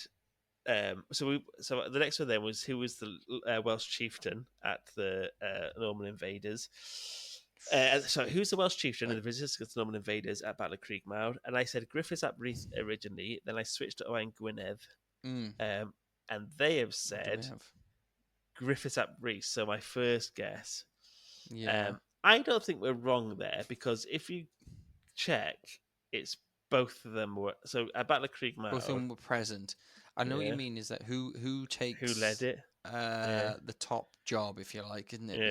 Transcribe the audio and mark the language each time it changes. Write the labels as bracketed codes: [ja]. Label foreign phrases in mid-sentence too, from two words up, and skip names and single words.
[en] So the next one then was who was the Welsh chieftain at the Norman invaders, So, who's the Welsh chieftain of the resistance to Norman invaders at Battle of Creekmouth? And I said Griffiths ap Rhys originally. Then I switched to Owain Gwynedd. And they have What do we said have? Griffiths ap Rhys. So, my first guess. Yeah. I don't think we're wrong there because if you check, it's both of them were. So, at Battle of Creekmouth. Both of them were present. I know what Yeah. you mean is that who takes Who led it? the top job, if you like, isn't it?